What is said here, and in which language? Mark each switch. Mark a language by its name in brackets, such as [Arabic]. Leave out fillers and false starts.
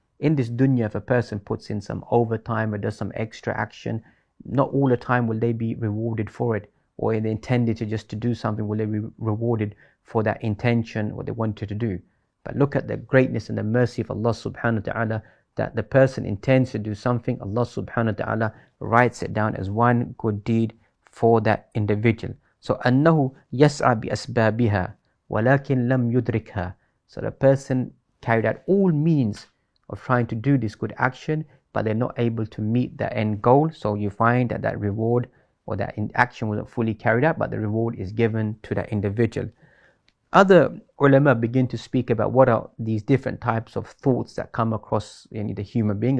[English] In this dunya, if a person puts in some overtime or does some extra action, not all the time will they be rewarded for it, or they intended to just to do something, will they be rewarded for that intention, what they wanted to do. But look at the greatness and the mercy of Allah subhanahu wa ta'ala, that the person intends to do something, Allah subhanahu wa ta'ala writes it down as one good deed for that individual. So [Arabic] أنه يسعى بأسبابها ولكن لم يدركها. [English] So the person carried out all means of trying to do this good action, but they're not able to meet the end goal. So you find that that reward or that action wasn't fully carried out, but the reward is given to that individual. Other ulama begin to speak about what are these different types of thoughts that come across the human being.